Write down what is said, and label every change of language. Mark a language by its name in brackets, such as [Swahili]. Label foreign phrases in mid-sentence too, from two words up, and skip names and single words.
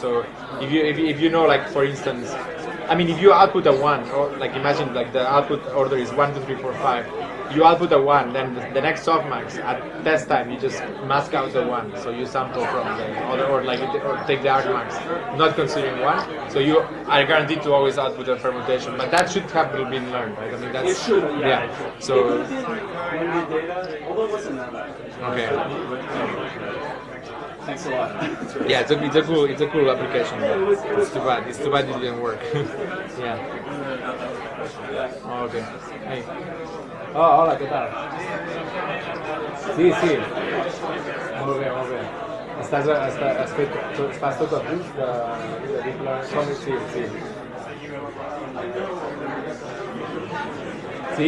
[English] So if you know, like for instance, I mean, if you output a 1, or like imagine like the output order is 1, 2, 3, 4, 5, you output a 1, then the next softmax at test time you just mask out the 1, so you sample from the other, or take the argmax, not considering 1, so you are guaranteed to always output a permutation. But that should have been learned, right? I mean, that's it should, yeah. So data, although it wasn't that bad. okay. Thanks a lot. Yeah, it's a cool application. It's too bad it didn't work. Yeah. Oh, okay. Hey. [Spanish] Oh, hola, ¿qué tal? Sí. [Catalan] Molt bé. Fas tot a punt de [English] deep learning? [Catalan] Sí. Sí?